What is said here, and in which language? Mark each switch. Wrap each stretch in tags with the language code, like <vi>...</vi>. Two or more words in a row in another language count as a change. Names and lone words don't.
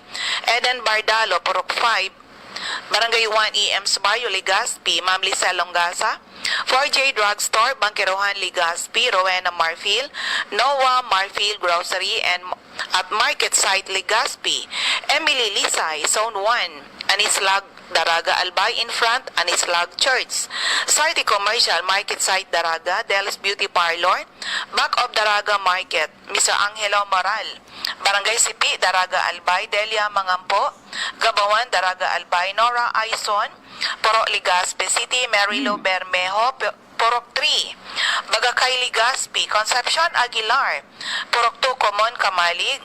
<en>Eden Bardalo, Purok 5, Barangay 1 EMS Bayo, Legazpi. Ma'am Lisa Longasa, 4J Drugstore, Bangkirohan, Legazpi. Rowena Marfil, Noah Marfil Grocery and at Market Site, Legazpi. Emily Lisay, Zone 1, Anislag, Daraga, Albay. In front, Anislag Church. Site Commercial, Market Site, Daraga. Delis Beauty Parlor, back of Daraga Market. Mr. Angelo Moral, Barangay Sipi, Daraga, Albay. Delia Mangampo, Gabawan, Daraga, Albay. Nora Aison, Purok, Legazpi City. Marilo Bermejo, Purok 3, Bagakay, Legazpi. Concepcion Aguilar, Purok 2, Common, Kamalig.</en>